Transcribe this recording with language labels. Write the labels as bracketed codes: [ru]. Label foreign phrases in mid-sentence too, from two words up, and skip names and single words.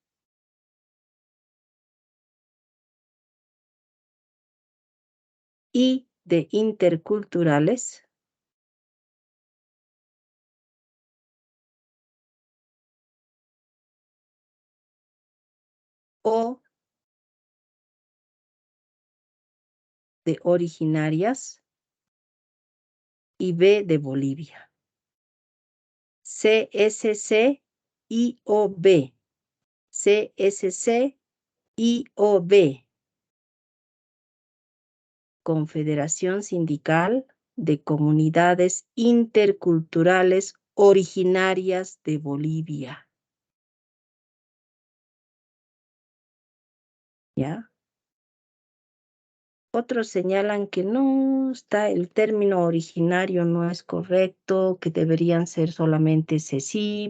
[es] I de Interculturales, O de Originarias y B de Bolivia. CSC-IOB. CSC-IOB. Confederación Sindical de Comunidades Interculturales Originarias de Bolivia. ¿Ya? Otros señalan que no está, el término originario no es correcto, que deberían ser solamente CECIP.